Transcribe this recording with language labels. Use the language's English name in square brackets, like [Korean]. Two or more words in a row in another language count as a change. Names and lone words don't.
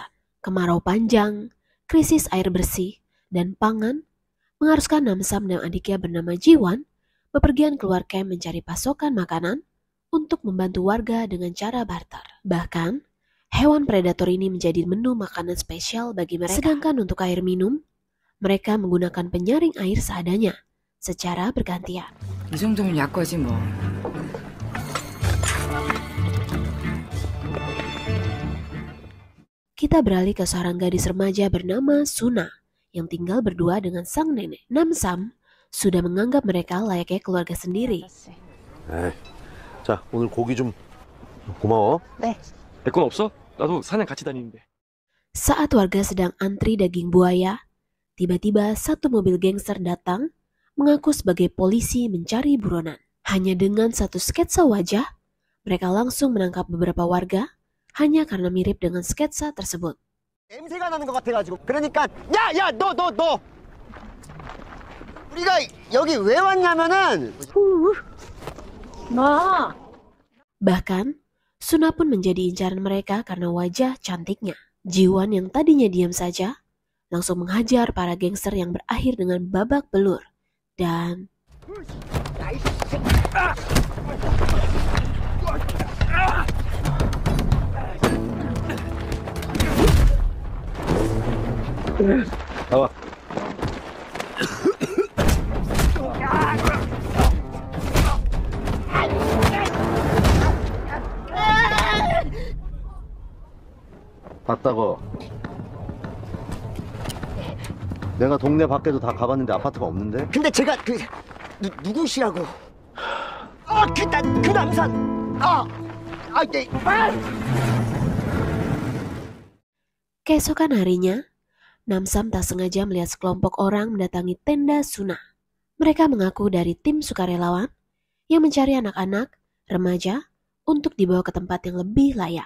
[Indonesian] Kemarau panjang, krisis air bersih, dan pangan mengharuskan Namsam dan adiknya bernama Jiwan bepergian keluar camp mencari pasokan makanan untuk membantu warga dengan cara barter. Bahkan, hewan predator ini menjadi menu makanan spesial bagi mereka. Sedangkan untuk air minum, mereka menggunakan penyaring air seadanya, secara bergantian. [Korean] 이 정도면 약과지 뭐. [Indonesian] Kita beralih ke seorang gadis remaja bernama Suna, yang tinggal berdua dengan sang nenek. Namsam sudah menganggap mereka layaknya keluarga sendiri. [Korean] 자, 오늘 고기 좀 고마워. 네. 내 건 없어? 나도 사냥 같이 다니는데. [Indonesian] Saat warga sedang antri daging buaya, tiba-tiba satu mobil gangster datang mengaku sebagai polisi mencari buronan. Hanya dengan satu sketsa wajah, mereka langsung menangkap beberapa warga hanya karena mirip dengan sketsa tersebut. [Korean] 냄새가 나는 것 같아가지고 그러니까 야 너 우리가 여기 왜 왔냐면은 마 [Indonesian] Bahkan, Suna pun menjadi incaran mereka karena wajah cantiknya. Jiwan yang tadinya diam saja, langsung menghajar para gangster yang berakhir dengan babak belur. Dan [Korean] 나와. 봤다고. 내가 동네 밖에도 다 가봤는데 아파트가 없는데? 근데 제가 누구시라고? 그 남산 네. [Indonesian] keesokan harinya, Namsam tak sengaja melihat sekelompok orang mendatangi tenda Suna. Mereka mengaku dari tim sukarelawan yang mencari anak-anak, remaja, untuk dibawa ke tempat yang lebih layak.